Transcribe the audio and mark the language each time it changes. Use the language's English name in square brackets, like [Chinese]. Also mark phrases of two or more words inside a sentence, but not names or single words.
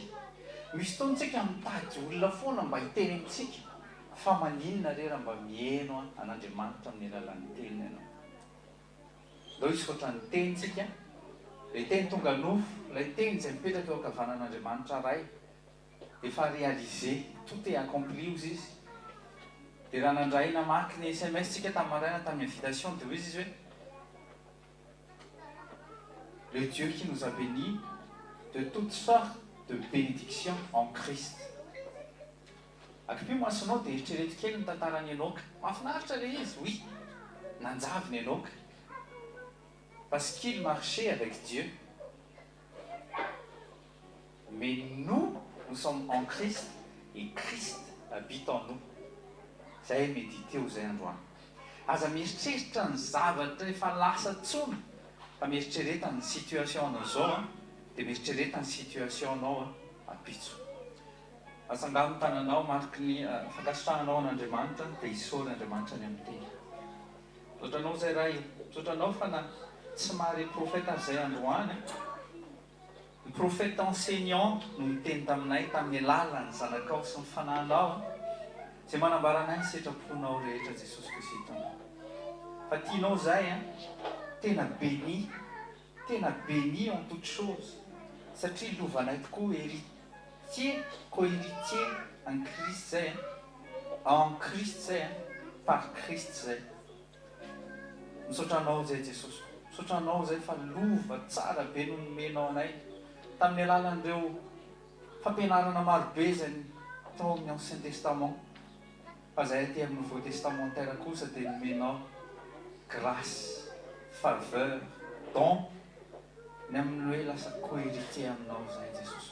[Malagasy] Misy fotoantsika mitady olona foana mba hiteny amintsika. Fa maninona re raha mba mihaino an'Andriamanitra amin'ny alalan'ny teniny ianao. Ndao izy ohatran'ny tenitsika. Ilay teny tonga nofo, ilay teny izay mipetraka eo ankavanan'Andriamanitra ray, efa réalisé, [French] tout est accompli [Malagasy] ozy izy. Dia raha nandray namaky ny SMS tsika tamin'ny maraina tamin'ny invitation dia hoy izy hoe [French] le Dieu qui nous a bénis de toutes sortes de bénédictions en Christ. [Malagasy] akipiomasonao dia eritrereto kely ny tantarany enoka mahafinaritra le izy oui nanjavy ny enoka [French] parce qu'il marchait avec Dieu. Mais nous sommes en Christ et Christ habite en nous. [Malagasy] Zay méditer ho zay androany. Aza mieritreritra ny zavatra efa lasa tsony fa mieritrereta ny situation anao zao dia mieritrereta ny situation anao apitso. Asangano ny tananao mariky ny fankasitrahanao an'Andriamanitra dia isaory Andriamanitra ny amin'ny teny. Misaotranao zay ray, misaotranao fa na tsy mahare profeta zay androany. Ny profeta enseignant no miteny taminay tamin'ny alalan'ny zanakao sy ny fanahinao zay manambaranay ny setraponao rehetra Jesosy Kristy tony. Fa tianao zay tena [French] béni en toute chose [Malagasy] satria lovanay tokoa [French] héritier co-héritier en Christ [Malagasy] zay [French] en Christ [Malagasy] zay [French] par Christ [Malagasy] zay. Misaotranao zay Jesosy, misaotranao zay fa lova tsara be no nomenao anay tamin'ny alalan'ireo fampianarana marobe zay tao amin'ny Ancien Testament. Fa zay aty amin'ny [French] Nouveau Testamentaire [Malagasy] kosa dia nomenao [French] grâce, faveur, don [Malagasy] ny amin'ny hoe lasa co-héritier aminao zay Jesosy.